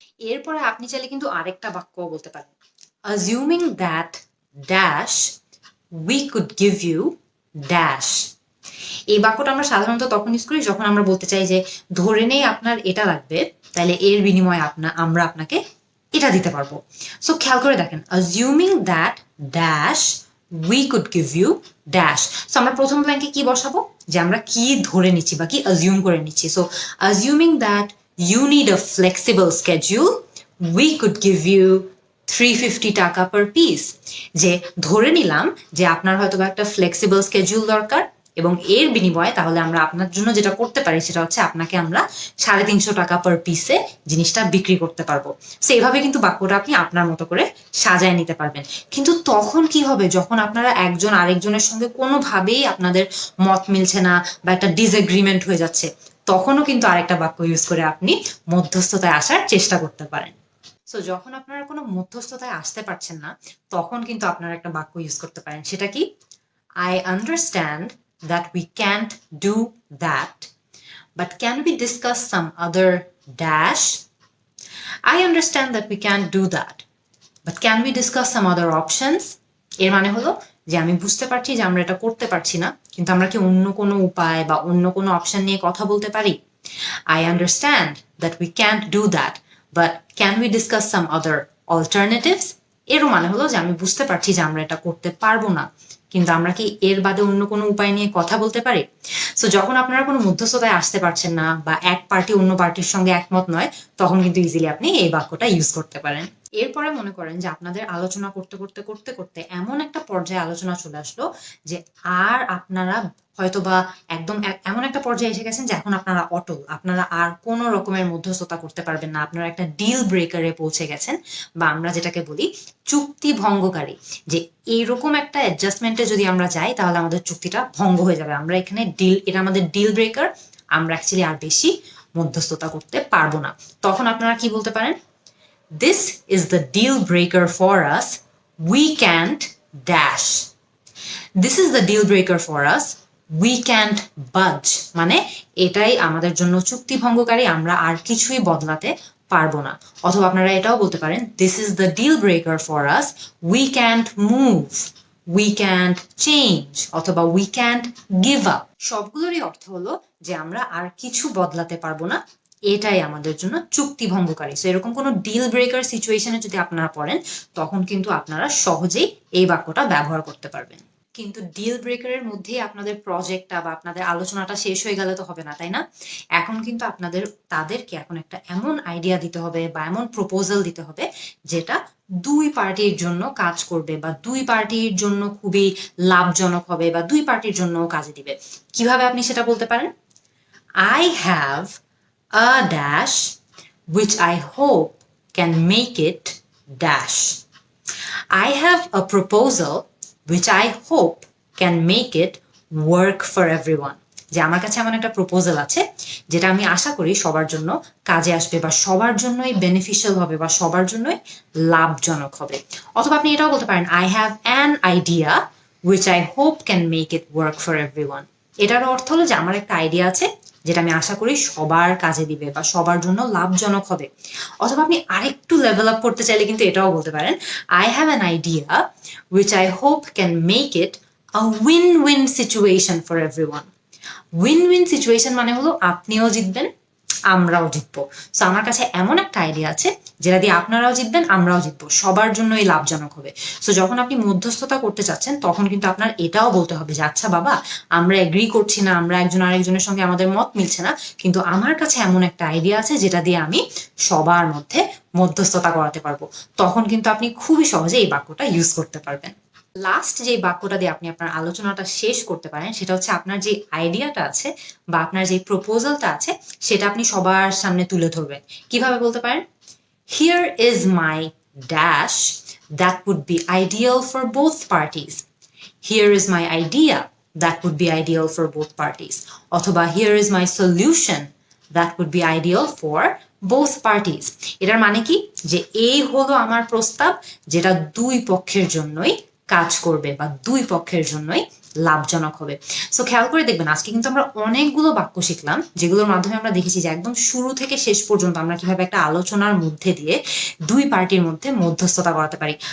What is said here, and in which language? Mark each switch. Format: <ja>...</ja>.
<bn>এরপরে আপনি চাইলে কিন্তু আরেকটা বাক্য বলতে পারেন,</bn> <en>assuming that dash we could give you dash।</en> <bn>এই বাক্যটা আমরা সাধারণত তখন ইউজ করি যখন আমরা বলতে চাই যে ধরে নেই আপনার এটা লাগবে তাহলে এর বিনিময়ে আমরা আপনাকে এটা দিতে পারবো। সো খেয়াল করে দেখেন</bn> <en>assuming that dash we could give you dash।</en> <bn>So আমরা প্রথম ব্ল্যাঙ্কে কি বসাবো? যে আমরা কি ধরে নিচ্ছি বা কি assume করে নিচ্ছি।</bn> <en>so assuming that you need a flexible schedule we could give you 350</en> <bn>টাকা পার পিস। যে ধরে নিলাম যে আপনার হয়তো একটা ফ্লেক্সিবল স্কেডিউল দরকার এবং এর বিনিময়ে তাহলে আমরা আপনার জন্য যেটা করতে পারি সেটা হচ্ছে আপনাকে আমরা 350 টাকা পার পিসে জিনিসটা বিক্রি করতে পারবো। সো এইভাবে কিন্তু বাক্যটা আপনি আপনার মতো করে সাজায় নিতে পারবেন। কিন্তু তখন কি হবে যখন আপনারা একজন আরেকজনের সঙ্গে কোনোভাবেই আপনাদের মত মিলছে না বা একটা ডিসএগ্রিমেন্ট হয়ে যাচ্ছে, তখনও কিন্তু আরেকটা বাক্য ইউজ করে আপনি মধ্যস্থতায় আসার চেষ্টা করতে পারেন। সো যখন আপনারা কোনো মধ্যস্থতায় আসতে পারছেন না তখন কিন্তু আপনারা একটা বাক্য ইউজ করতে পারেন। সেটা কি?</bn> <en>I understand that we can't do that, but can we discuss some other dash? I understand that we can't do that, but can we discuss some other options?</en> <bn>এর মানে হলো যে আমি বুঝতে পারছি যে আমরা এটা করতে পারছি না, কিন্তু আমরা কি অন্য কোনো উপায় বা অন্য কোনো অপশন নিয়ে কথা বলতে পারি?</bn> <en>I understand that we can't do that, but can we discuss some other alternatives?</en> <bn>এরও মানে হলো যে আমি বুঝতে পারছি যে আমরা এটা করতে পারবো না, কিন্তু আমরা কি এর বাদে অন্য কোনো উপায় নিয়ে কথা বলতে পারি? সো যখন আপনারা কোনো মধ্যস্থতায় আসতে পারছেন না বা এক পার্টি অন্য পার্টির সঙ্গে একমত নয়, তখন কিন্তু ইজিলি আপনি এই বাক্যটা ইউজ করতে পারেন। এরপরে মনে করেন যে আপনাদের আলোচনা করতে করতে করতে করতে এমন একটা পর্যায়ে আলোচনা চলে আসলো যে আর আপনারা হয়তোবা একদম এমন একটা পর্যায়ে এসে গেছেন যে এখন আপনারা অটল, আপনারা আর কোনো রকমের মধ্যস্থতা করতে পারবেন না, আপনারা একটা ডিল ব্রেকারে পৌঁছে গেছেন, বা আমরা যেটাকে বলি চুক্তি ভঙ্গকারী, যে এইরকম একটা অ্যাডজাস্টমেন্টে যদি আমরা যাই তাহলে আমাদের চুক্তিটা ভঙ্গ হয়ে যাবে, আমরা এখানে এটা আমাদের ডিল ব্রেকার, আমরা অ্যাকচুয়ালি আর বেশি মধ্যস্থতা করতে পারবো না। তখন আপনারা কি বলতে পারেন?</bn> <en>This is the deal breaker for us. We can't dash. This is the deal breaker for us. We can't budge.</en> <bn>মানে এটাই আমাদের জন্য চুক্তি ভঙ্গকারী, আমরা আর কিছুই বদলাতে পারবো না। অথবা আপনারা এটাও বলতে পারেন,</bn> <en>This is the deal breaker for us. We can't move. We can't change. অথবা we can't give up.</en> <bn>সবগুলোরই অর্থ হলো যে আমরা আর কিছু বদলাতে পারবো না, এটাই আমাদের জন্য চুক্তি ভঙ্গকারী। সো এরকম কোনো ডিল ব্রেকার সিচুয়েশনে যদি আপনারা পড়েন, তখন কিন্তু আপনারা সহজেই এই বাক্যটা ব্যবহার করতে পারবেন। কিন্তু ডিল ব্রেকারের মধ্যেই আপনাদের প্রজেক্টটা বা আপনাদের আলোচনাটা শেষ হয়ে গেলে তো হবে না, তাই না? এখন কিন্তু তাদেরকে এখন একটা এমন আইডিয়া দিতে হবে বা এমন প্রপোজাল দিতে হবে যেটা দুই পার্টির জন্য কাজ করবে বা দুই পার্টির জন্য খুবই লাভজনক হবে বা দুই পার্টির জন্য কাজে দিবে। কিভাবে আপনি সেটা বলতে পারেন?</bn> <en>I have a dash which I hope can make it dash. I have a proposal which I hope can make it work for everyone.</en> <bn>যে আমার কাছে এমন একটা প্রপোজাল আছে যেটা আমি আশা করি সবার জন্য কাজে আসবে বা সবার জন্যই বেনিফিশিয়াল হবে বা সবার জন্যই লাভজনক হবে। অথবা আপনি এটাও বলতে পারেন,</bn> <en>I have an idea which I hope can make it work for everyone.</en> <bn>এটার অর্থ হলো যে আমার একটা আইডিয়া আছে যেটা আমি আশা করি সবার কাজে দিবে বা সবার জন্য লাভজনক হবে। অথবা আপনি আরেকটু লেভেল আপ করতে চাইলে কিন্তু এটাও বলতে পারেন,</bn> <en>I have an idea which I hope can make it a win-win situation for everyone.</en> <bn>Win-win situation মানে হলো আপনিও জিতবেন, আমরাও জিতবো। সো আমার কাছে এমন একটা আইডিয়া আছে যেটা দিয়ে আপনারাও জিতবেন, আমরাও জিতবো, সবার জন্যই লাভজনক হবে। সো যখন আপনি মধ্যস্থতা করতে চাচ্ছেন তখন কিন্তু আপনার এটাও বলতে হবে যে আচ্ছা বাবা, আমরা এগ্রি করছি না, আমরা একজন আরেকজনের সঙ্গে আমাদের মত মিলছে না, কিন্তু আমার কাছে এমন একটা আইডিয়া আছে যেটা দিয়ে আমি সবার মধ্যে মধ্যস্থতা করাতে পারবো। তখন কিন্তু আপনি খুবই সহজে এই বাক্যটা ইউজ করতে পারবেন। লাস্ট যে বাক্যটা দিয়ে আপনি আপনার আলোচনাটা শেষ করতে পারেন সেটা হচ্ছে আপনার যে আইডিয়াটা আছে বা আপনার যে প্রপোজালটা আছে সেটা আপনি সবার সামনে তুলে ধরবেন। কিভাবে বলতে পারেন?</bn> <en>Here is my dash that would be ideal for both parties. Here is my idea that would be ideal for both parties. অথবা here is my solution that would be ideal for both parties.</en> <bn>এটার মানে কি? যে এই হলো আমার প্রস্তাব যেটা দুই পক্ষের জন্যই কাজ করবে বা দুই পক্ষের জন্যই লাভজনক হবে। সো খেয়াল করে দেখবেন, আজকে কিন্তু আমরা অনেকগুলো বাক্য শিখলাম যেগুলোর মাধ্যমে আমরা দেখেছি যে একদম শুরু থেকে শেষ পর্যন্ত আমরা কিভাবে একটা আলোচনার মধ্যে দিয়ে দুই পার্টির মধ্যে মধ্যস্থতা করাতে পারি।</bn>